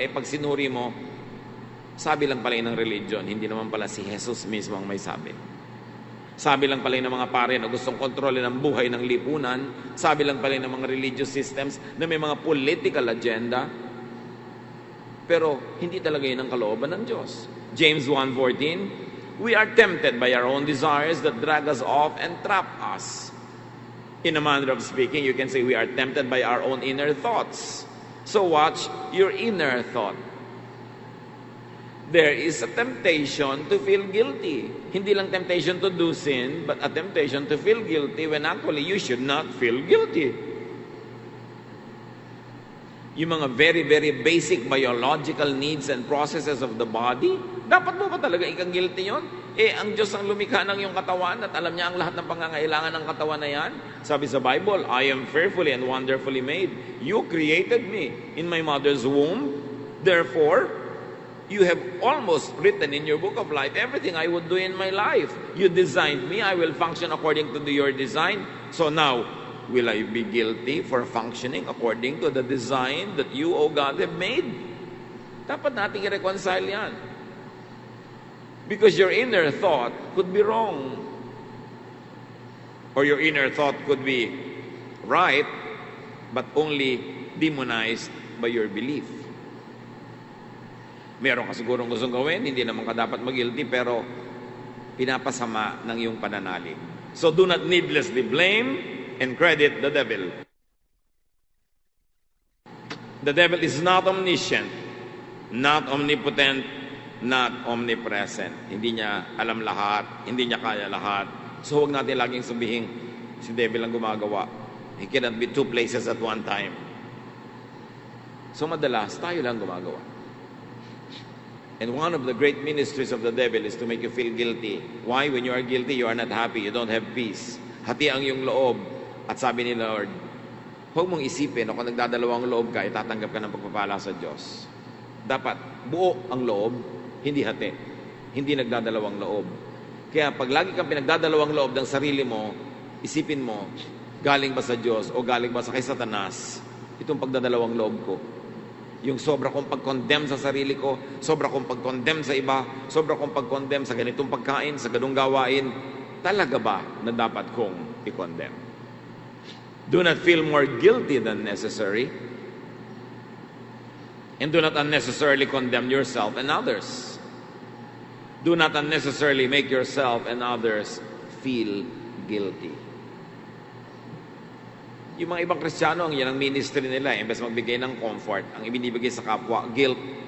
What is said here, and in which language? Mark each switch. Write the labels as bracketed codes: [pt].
[tl] Pag sinuri mo, sabi lang pala ng religion, hindi naman pala si Jesus mismo ang may sabi. Sabi lang pala ng mga pare na gustong kontrolin ang buhay ng lipunan. Sabi lang pala ng mga religious systems na may mga political agenda. Pero hindi talaga yun ang kalooban ng Diyos. [en] James 1:14, we are tempted by our own desires that drag us off and trap us. In a manner of speaking, you can say we are tempted by our own inner thoughts. So watch your inner thought. There is a temptation to feel guilty. [tl] Hindi lang [en] temptation to do sin, but a temptation to feel guilty when actually you should not feel guilty. [tl] yung mga [en] very, very basic biological needs and processes of the body, [tl] dapat mo ba talaga ikang-guilty yun? Ang Diyos ang lumikha ng iyong katawan at alam niya ang lahat ng pangangailangan ng katawan na yan. Sabi sa [en] Bible, I am fearfully and wonderfully made. You created me in my mother's womb. Therefore, you have almost written in your book of life everything I would do in my life. You designed me. I will function according to your design. So now, will I be guilty for functioning according to the design that you, O God, have made? [tl] Dapat nating i-reconcile yan. [en] Because your inner thought could be wrong. Or your inner thought could be right, but only demonized by your belief. [tl] Meron ka sigurong gustong gawin, hindi naman ka dapat mag-guilty, pero pinapasama ng iyong pananalig. [en] So do not needlessly blame and credit the devil. The devil is not omniscient, not omnipotent, not omnipresent. [tl] Hindi niya alam lahat, hindi niya kaya lahat. So huwag natin laging sabihin, si devil ang gumagawa. [en] He cannot be two places at one time. So [tl] madalas, tayo lang gumagawa. [en] And one of the great ministries of the devil is to make you feel guilty. Why? When you are guilty, you are not happy, you don't have peace. [tl] Hati ang iyong loob. At sabi ni Lord, huwag mong isipin, kung nagdadalawang loob ka, itatanggap ka ng pagpapala sa Diyos. Dapat buo ang loob, hindi hati. Hindi nagdadalawang loob. Kaya pag lagi kang pinagdadalawang loob ng sarili mo, isipin mo, galing ba sa Diyos o galing ba sa kay Satanas, itong pagdadalawang loob ko. Yung sobra kong pag-condemn sa sarili ko, sobra kong pag-condemn sa iba, sobra kong pag-condemn sa ganitong pagkain, sa ganung gawain, talaga ba na dapat kong i-condemn? [en] Do not feel more guilty than necessary. And do not unnecessarily condemn yourself and others. Do not unnecessarily make yourself and others feel guilty. [tl] Yung mga ibang Kristiyano, yan ang ministry nila. Imbes magbigay ng comfort, ang ibinibigay sa kapwa, guilt.